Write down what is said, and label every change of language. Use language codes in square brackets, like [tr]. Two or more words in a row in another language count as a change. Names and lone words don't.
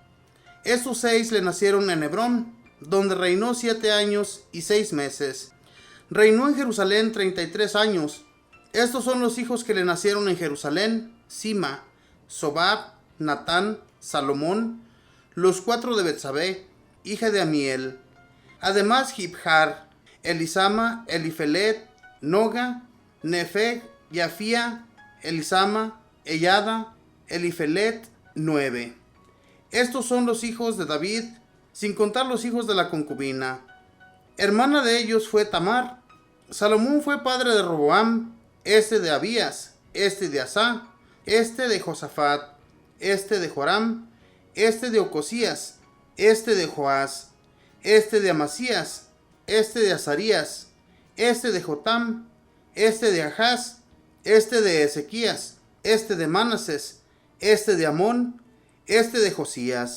[es] Estos 6 le nacieron en Hebrón, donde reinó 7 años y 6 meses. Reinó en Jerusalén 33 años. Estos son los hijos que le nacieron en Jerusalén: Sima, Sobab, Natán, Salomón, los 4 de Betsabé, hija de Amiel. Además Jibjar, Elisama, Elifelet, Noga, Nefeg, Yafía, Elisama, Eyada, Elifelet, 9. Estos son los hijos de David, sin contar los hijos de la concubina. Hermana de ellos fue Tamar. Salomón fue padre de Roboam, este de Abías, este de Asá, este de Josafat, este de Joram, este de Ocosías, este de Joás, este de Amasías, este de Azarías, este de Jotam, este de Ahaz, este de Ezequías, este de Manasés, este de Amón, este de Josías.